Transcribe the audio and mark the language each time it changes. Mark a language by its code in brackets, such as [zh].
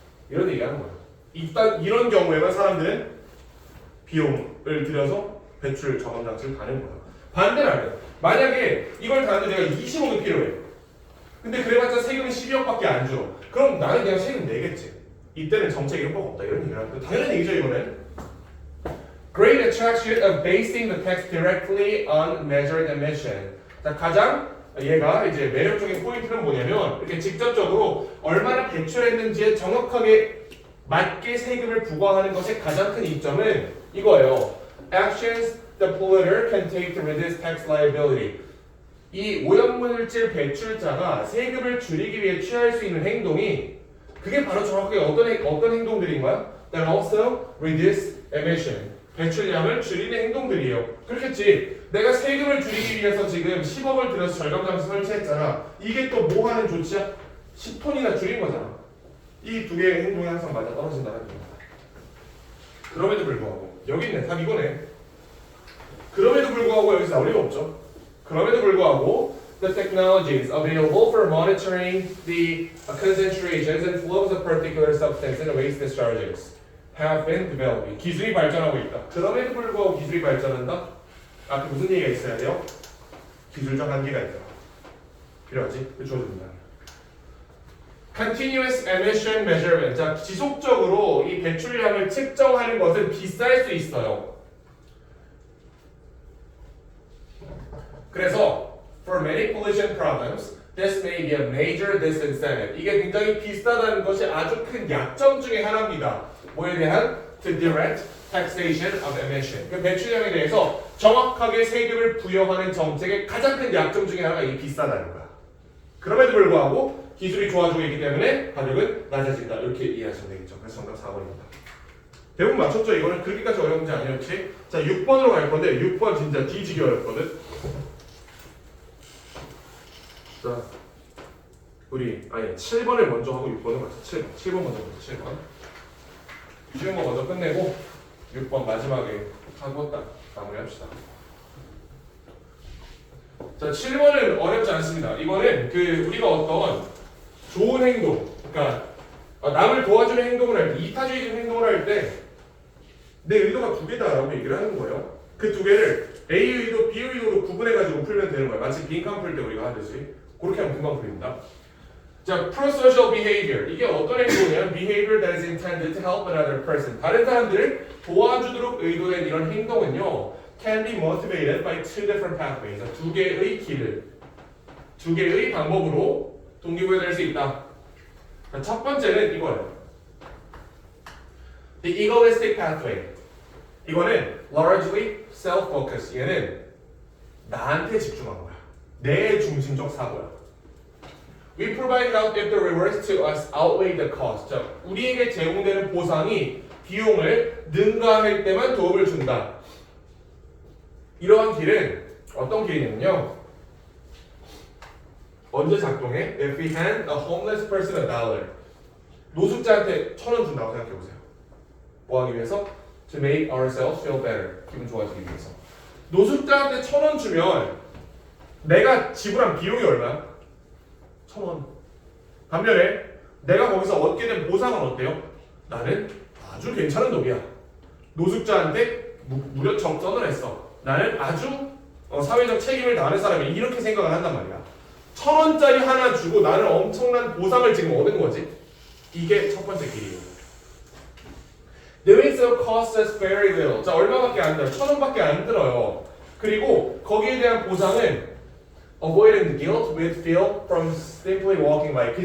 [ko] 이런 얘기하는 거야. 일단 이런 경우에만 사람들은 비용을 들여서 배출 저감 장치를 다는 거야. 반대로 하면 만약에 이걸 다는데 내가 20억이 필요해. 근데 그래봤자 세금이 12억밖에 안 줘. 그럼 나는 그냥 세금 내겠지. 이때는 정책에 효과가 없다 이런 얘기를 하는데 당연한 얘기죠 이거는. [en] Great attraction of basing the tax directly on measured emission. [ko] 자, 가장 얘가 이제 매력적인 포인트는 뭐냐면 이렇게 직접적으로 얼마나 배출했는지에 정확하게 맞게 세금을 부과하는 것의 가장 큰 이점은 이거예요. [en] Actions the polluter can take to reduce tax liability. [ko] 이 오염물질 배출자가 세금을 줄이기 위해 취할 수 있는 행동이 그게 바로 정확하게 어떤 행동들인 거야? [en] That also reduce emission. [ko] 배출량을 줄이는 행동들이에요. 그렇겠지. 내가 세금을 줄이기 위해서 지금 10억을 들여서 절감장치 설치했잖아. 이게 또 뭐 하는 조치야? 10톤이나 줄인 거잖아. 이 두 개의 행동이 항상 맞아 떨어진다는 겁니다. 그럼에도 불구하고 여기 있네. 답 이거네. 그럼에도 불구하고 여기서 나올 리가 없죠. 그럼에도 불구하고 [en] the technologies available for monitoring the concentrations and flows of particular substance in waste discharges have been developed. [ko] 기술이 발전하고 있다. 그럼에도 불구하고 기술이 발전한다? 앞에 무슨 얘기가 있어야 돼요? 기술적 한계가 있다. 필요하지? 주어집니다. [en] Continuous emission measurement. [ko] 자, 지속적으로 이 배출량을 측정하는 것은 비쌀 수 있어요. 그래서 [en] for many pollution problems, this may be a major disincentive. [ko] 이게 굉장히 비싸다는 것이 아주 큰 약점 중에 하나입니다. 뭐에 대한? [en] To direct taxation of emission. [ko] 그 배출량에 대해서 정확하게 세금을 부여하는 정책의 가장 큰 약점 중에 하나가 이 비싸다는 거야. 그럼에도 불구하고 기술이 좋아지고 있기 때문에 가격은 낮아진다. 이렇게 이해하시면 되겠죠. 그래서 정답 4번입니다. 대부분 맞췄죠? 이거는 그렇게까지 어려운 문제 아니었지? 자, 6번으로 갈 건데 6번 진짜 뒤지기 어렵거든. 자, 우리 7번을 먼저 하고 6번을 맞죠. 7번 먼저 보죠. 7번. 쉬운 거 먼저 끝내고 6번 마지막에 하고 딱 마무리합시다. 자, 7번은 어렵지 않습니다. 이거는 우리가 어떤 좋은 행동, 그러니까 남을 도와주는 행동을 할 때, 이타주의적인 행동을 할 때 내 의도가 두 개다라고 얘기를 하는 거예요. 그 두 개를 A 의도, B 의도로 구분해가지고 풀면 되는 거예요. 마치 빈칸 풀 때 우리가 하듯이. 그렇게 하면 금방 풀립니다. [en] 자, pro-social behavior. [ko] 이게 어떤 행동이냐면 [en] behavior that is intended to help another person. [ko] 다른 사람들을 도와주도록 의도된 이런 행동은요, [en] can be motivated by two different pathways. [ko] 두 개의 길을, 두 개의 방법으로 동기부여될 수 있다. 첫 번째는 이거예요. [en] The egoistic pathway. [ko] 이거는 [en] largely self-focused. [ko] 얘는 나한테 집중한 거야. 내 중심적 사고야. [en] We provide help if the rewards to us outweigh the cost. [ko] 자, 우리에게 제공되는 보상이 비용을 능가할 때만 도움을 준다. 이러한 길은 어떤 길이냐면요. 언제 작동해? [en] If we hand a homeless person a dollar. [ko] 노숙자한테 1,000원 준다고 생각해보세요. 뭐 하기 위해서? [en] To make ourselves feel better. [ko] 기분 좋아지기 위해서. 노숙자한테 1,000원 주면 내가 지불한 비용이 얼마야? 1,000원. 반면에 내가 거기서 얻게 된 보상은 어때요? 나는 아주 괜찮은 놈이야. 노숙자한테 무려 정선을 했어. 나는 아주 사회적 책임을 다하는 사람이 이렇게 생각을 한단 말이야. 1,000원짜리 하나 주고 나는 엄청난 보상을 지금 얻은 거지. 이게 첫 번째 길이에요. [en] Doing so costs us very little. [ko] 자, 얼마밖에 안 들어요? 1,000원밖에 안 들어요. 그리고 거기에 대한 보상은 [en] avoiding the guilt we feel from simply walking by.